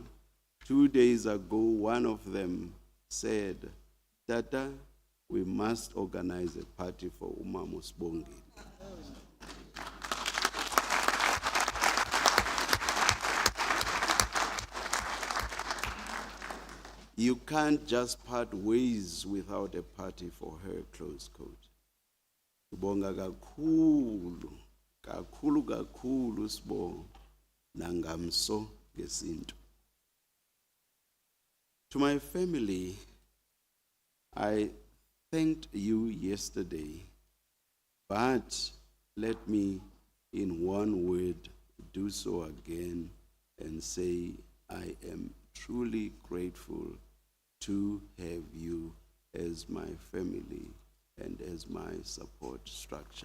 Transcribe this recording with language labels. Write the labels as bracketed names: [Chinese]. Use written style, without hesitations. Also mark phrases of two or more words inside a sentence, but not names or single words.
[English] 2 days ago, one of them said, Tata, we must organize a party for Umama Sbongile. You can't just part ways without a party for her, close quote. [Zulu] Ubonga kakhulu, kakhulu kakhulu Sbo, nangamso gesinto. [English] To my family, I thanked you yesterday, but let me, in one word, do so again and say I am truly grateful to have you as my family and as my support structure.